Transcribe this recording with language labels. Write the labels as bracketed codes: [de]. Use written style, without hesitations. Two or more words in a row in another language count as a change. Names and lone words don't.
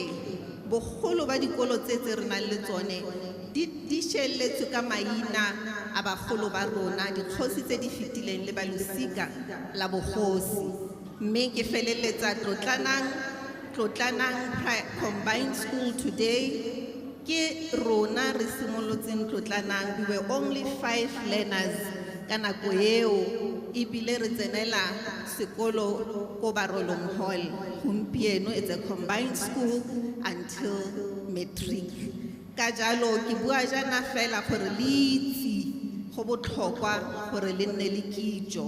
[tn] bogolo ba dikolo tse re nang le tsone di shelletswe ka maina a bagolo ba rona dikgosi tse di fetileng le balosika la bogosi mme ke feleletsa tlotlanang Tlotlanang Combined School today, ke rona re simolotseng Tlotlanang. [en] We were only 5 learners [tn] ka nako eo ebile re tsenela sekolo ko Barolong Hall. [en] Gompieno it's a combined school until matric. [tn] Ka jalo ke bua jana fela gore le itse go botlhokwa gore le nne le kitso.